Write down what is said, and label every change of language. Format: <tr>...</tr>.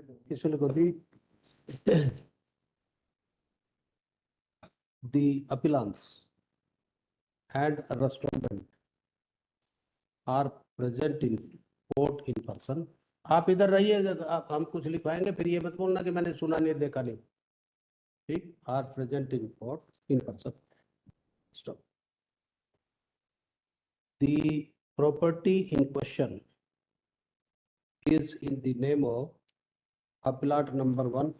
<hi>इसमें लिखो</hi> <en>the appellants and respondent are present in court in person।</en> <hi>आप इधर रहिए, हम कुछ लिखवाएंगे फिर ये मत बोलना कि मैंने सुना नहीं देखा नहीं, ठीक।</hi> <en>Are present in court in person. Stop. The property in question is in the name of appellant number 1।</en>